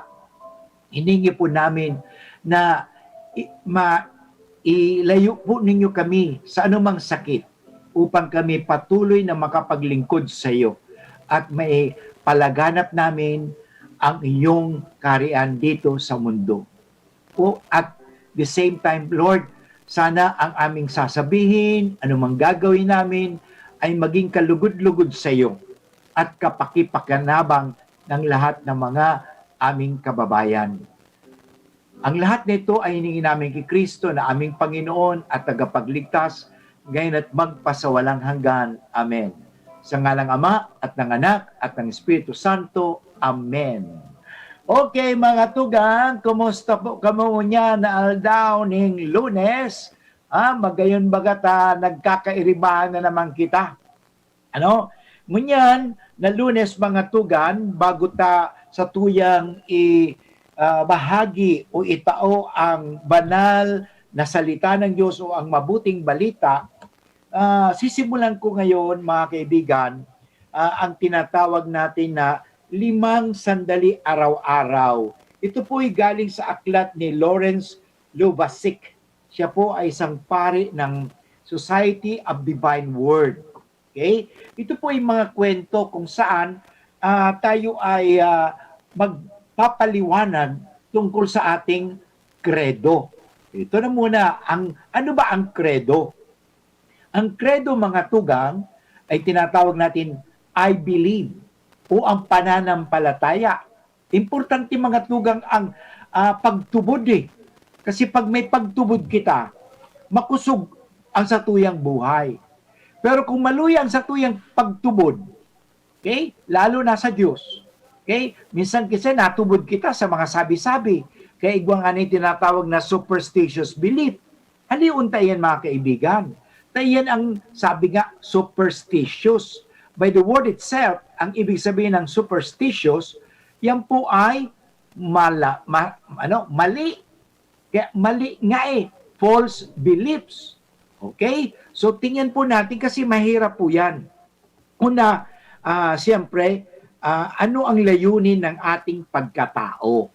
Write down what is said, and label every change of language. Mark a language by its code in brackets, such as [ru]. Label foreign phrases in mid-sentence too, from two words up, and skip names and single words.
[tl] Hiningi po namin na ilayo po ninyo kami sa anumang sakit upang kami patuloy na makapaglingkod sa iyo at may palaganap namin ang iyong karian dito sa mundo. [en] O at the same time, [tl] Lord, sana ang aming sasabihin, anumang gagawin namin, ay maging kalugod-lugod sa iyo at kapakipakanabang ng lahat ng mga aming kababayan. Ang lahat nito ay hiningi namin kay Kristo na aming Panginoon at tagapagligtas, ngayon at magpasawalang hanggan. Amen. Sa ngalang Ama at ng Anak at ng Espiritu Santo. Amen. [bik] Okay mga tugang, kumusta po kamo niya na aldaw ning Lunes? Magayon bagata, nagkakairibahan na naman kita. [tl] Ngunyan na Lunes mga tugan, bago ta sa tuyang bahagi o itao ang banal na salita ng Diyos o ang mabuting balita, sisimulan ko ngayon mga kaibigan, ang tinatawag natin na 5 sandali araw-araw. Ito po'y galing sa aklat ni Lawrence Lubasik. Siya po ay isang pari ng Society of Divine Word. Okay? Ito po ay mga kwento kung saan tayo ay magpapaliwanag tungkol sa ating credo. Ito na muna, ano ba ang credo? Ang credo, mga tugang, ay tinatawag natin [en] I believe [tl] o ang pananampalataya. [bik] Importante, mga tugang, ang pagtubod eh. Kasi pag may pagtubod kita, makusog ang satuyang buhay. Pero kung maluya ang satuyang pagtubod, okay, lalo na sa Diyos, okay, minsan kasi natubod kita sa mga sabi-sabi, kaya igwang ano yung tinatawag na [en] superstitious belief. [bik] Ano yung untayan, mga kaibigan? Yan ang sabi nga, superstitious. [en] By the word itself, [tl] ang ibig sabihin ng superstitious, yan po ay mali. Kaya mali nga eh, [en] false beliefs. [tl] Okay? So tingnan po natin kasi mahirap po yan. Una, siyempre, ano ang layunin ng ating pagkatao?